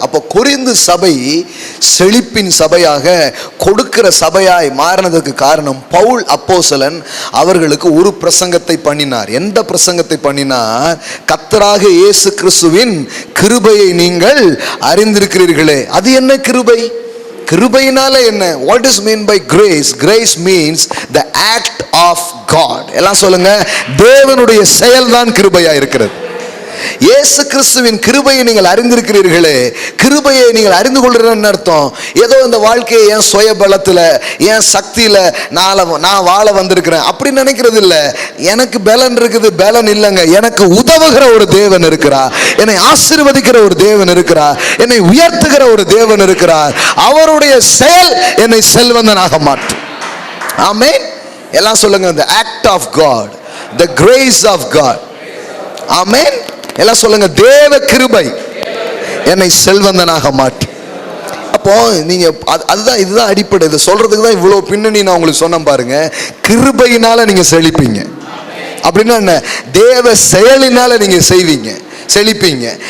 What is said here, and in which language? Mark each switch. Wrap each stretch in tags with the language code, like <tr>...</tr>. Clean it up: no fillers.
<ta>அப்போ கொரிந்து சபை செழிப்பின் சபையாக, கொடுக்கிற சபையாய் மாறினதுக்கு காரணம் பவுல் அப்போஸ்தலன் அவர்களுக்கு ஒரு பிரசங்கத்தை பண்ணினார். எந்த பிரசங்கத்தை பண்ணினார்? கர்த்தராக இயேசு கிறிஸ்துவின் கிருபையை நீங்கள் அறிந்திருக்கிறீர்களே. அது என்ன கிருபை? கிருபையினால என்ன?</ta> <en>What is mean by grace? Grace means the act of God.</en> <ta>எல்லாம் சொல்லுங்க, தேவனுடைய செயல்தான் கிருபையா இருக்கிறது. இயேசு கிறிஸ்துவின் கிருபையை நீங்கள் அறிந்திருக்கிறீர்களே. கிருபையை நீங்கள் அறிந்து கொள்றேன்னு அர்த்தம் ஏதோ இந்த வாழ்க்கையை என் சுய பலத்தில், என் சக்தியில் நான் வாழ வந்திருக்கிறேன் அப்படி நினைக்கிறது இல்லை. எனக்கு பலன் இருக்குது, பலன் இல்லைங்க. எனக்கு உதவுகிற ஒரு தேவன் இருக்கிறார், என்னை ஆசீர்வதிக்கிற ஒரு தேவன் இருக்கிறார், என்னை உயர்த்துகிற ஒரு தேவன் இருக்கிறார். அவருடைய செயல் என்னை செல்வந்தனாக மாற்றும். ஆமென். எல்லாம் சொல்லுங்க,</ta> <en>the act of God, the grace of God.</en> <ta>ஆமென். எல்லாம் சொல்லுங்க, தேவ கிருபை என்னை செல்வந்தனாக மாற்றி. அப்போ நீங்க அதுதான், இதுதான் அடிப்படை. இதை சொல்றதுக்கு தான் இவ்வளவு பின்னணி நான் உங்களுக்கு சொன்னேன். பாருங்க, கிருபையினால நீங்க செழிப்பீங்க. அப்படின்னா என்ன? தேவ செயலினால நீங்க செய்வீங்க, செழிப்பீங்க.</ta>